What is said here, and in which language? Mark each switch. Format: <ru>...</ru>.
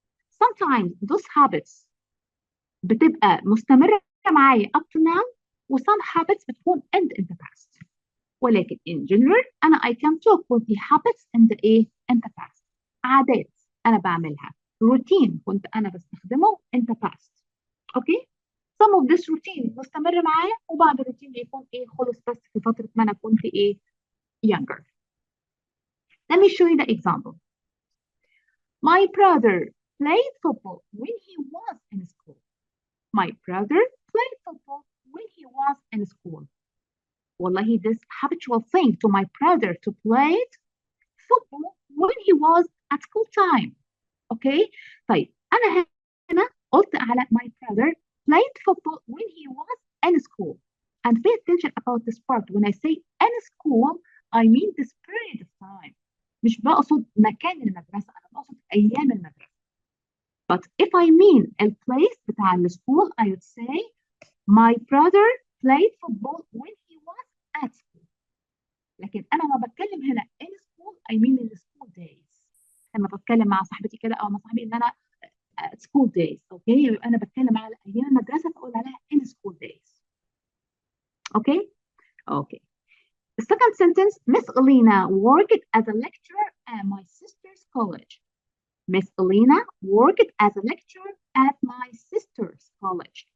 <en>Sometimes those habits</en> <ar>بتبقى مستمرة معايا</ar> <en>up to now,</en> <ar>و</ar> <en>some habits</en> <ar>بتكون</ar> <en>end in the past.</en> <ar>ولكن</ar> <en>in general</en> <ar>أنا</ar> <en>I can talk with the habits in the past.</en> <ar>عادات أنا بعملها.</ar> <en>Routine</en> <ar>كنت أنا بستخدمه</ar> <en>in the past. Okay? Some of this routine</en> <ar>مستمر معايا وبعض الروتين بيكون خلص بس في فترة ما أنا كنت</ar> <en>younger. Let me show you the example. My brother played football when he was in school. My brother played football when he was in school. Wallahi, this habitual thing to my brother to play football when he was at school time. Okay?</en> <ar>طيب, أنا هنا قلت على</ar> <en>my brother played football when he was in school. And pay attention about this part. When I say in school, I mean this period of time.</en> <ar>مش بقصد مكان المدرسة، أنا بقصد أيام المدرسة.</ar> <en>But if I mean a place</en> <ar>بتاع السكول,</ar> <en>I would say my brother played football when he was at school.</en> <ar>لكن أنا ما بتكلم هنا</ar> <en>in school, I mean in the school days.</en> <ar>لما بتكلم مع صاحبتي كده أو مع صاحبي إن أنا</ar> <en>school days.</en> <ar>Okay, أنا بتكلم على أيام المدرسة فأقول عليها</ar> <en>in school days. Okay? Okay. The second sentence, Miss Elena worked as a lecturer at my sister's college. Miss Elena worked as a lecturer at my sister's college.</en>